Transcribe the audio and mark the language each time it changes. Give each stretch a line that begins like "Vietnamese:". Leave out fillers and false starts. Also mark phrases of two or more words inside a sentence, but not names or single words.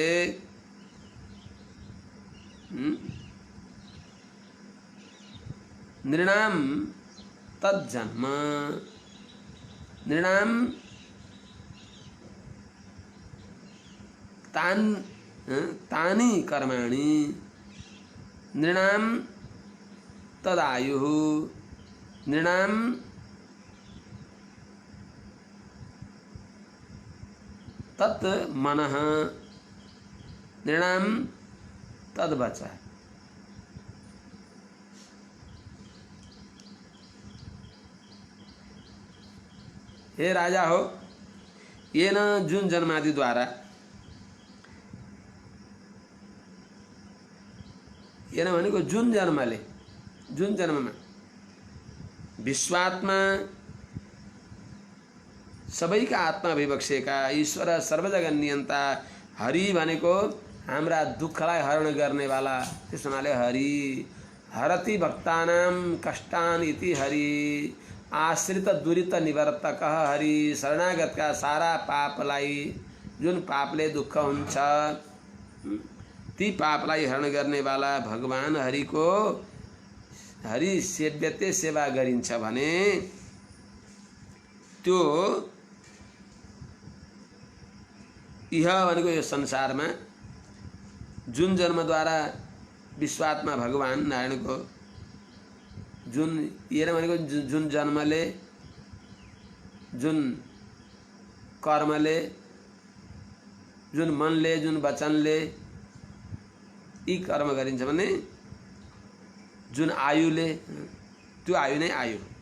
Sanskrit: नृणाम तज्जन्म, नृणाम तानि कर्माणि, नृणाम तदायुः, नृणाम तत् मनः, नृणाम तद वचः।
Nepali: हे राजा हो, ये न जुन जन्मादि द्वारा, ये न भनेको जुन जन्मले, जुन जन्ममा विश्वात्मा सबैका आत्मा भइबक्सेका ईश्वर सर्वजगन नियन्ता हरि भनेको हाम्रा दुःखलाई हरण गर्नेवाला, त्यस हुनाले
Sanskrit: हरि हरति भक्तानां कष्टान इति हरि, आश्रित दुरित निवर्तक हरि,
Nepali: शरणागतका सारा पापलाई, जुन पापले दुःख हुन्छ ती पापलाई हरण गर्नेवाला भगवान हरिको,
Sanskrit: हरि सेव्यते
Nepali: सेवा गरिन्छ भने त्यो इह भनेको यो संसारमा जुन जन्मद्वारा विश्वात्मा भगवान नारायणको, जुन येन भनेको जुन जन्मले, जुन कर्मले, जुन मनले, जुन वचनले यी कर्म गरिन्छ भने जुन आयुले, त्यो आयु नै आयु।